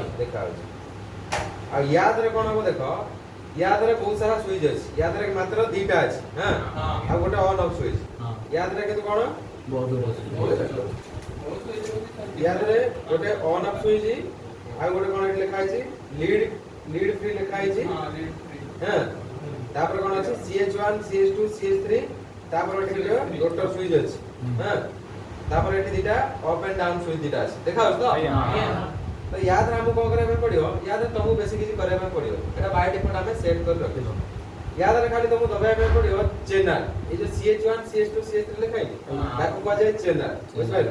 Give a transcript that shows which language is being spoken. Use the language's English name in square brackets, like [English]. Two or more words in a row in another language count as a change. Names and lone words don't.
[Odia] ଦେଖା ହଉଛି ଆଉ ୟାଦରେ କ'ଣ ହବ ଦେଖ ୟାଦରେ ବହୁତ ସାରା ସୁଇଚ୍ ଅଛି ୟାଦରେ ମାତ୍ର ଦିଟା ଅଛି ହଁ ଆଉ ଗୋଟେ [English] on off switch [Odia] ୟାଦରେ କିନ୍ତୁ କ'ଣ ୟାଦରେ ଗୋଟେ [English] on off switch [Odia] ଆଉ ଗୋଟେ କ'ଣ ଏଠି ଲେଖା ହେଇଛି [English] lead free [Odia] ଲେଖା ହେଇଛି [English] हां lead free [Odia] ହଁ ତାପରେ କ'ଣ ଅଛି CH1 CH2 CH3 ତାପରେ ଏଠି [English] rotor switch [Odia] ଅଛି ହଁ ତାପରେ ଏଠି ଦିଟା [English] up and down switch [Odia] ଦିଟା ଅଛି ଦେଖା ହଉଛି ତ ଆଜ୍ଞା ତ ୟାଦରେ ଆମକୁ କ'ଣ କରିବା ପାଇଁ ପଡ଼ିବ ୟାଦରେ ତମକୁ ବେଶୀ କିଛି କରିବା ପାଇଁ ପଡ଼ିବ ଏଟା [English] by default [Odia] ଆମେ ସେଟ୍ କରି ରଖିଛୁ ୟାଦରେ ଖାଲି ତମକୁ ଦବାଇବା ପାଇଁ ପଡ଼ିବ ଚ୍ୟାନେଲ ଏ ଯୋଉ CH1 CH2 CH3 ଲେଖା ହେଇଛି ତାକୁ କୁହାଯାଏ ଚ୍ୟାନେଲ ବୁଝିପାରିଲ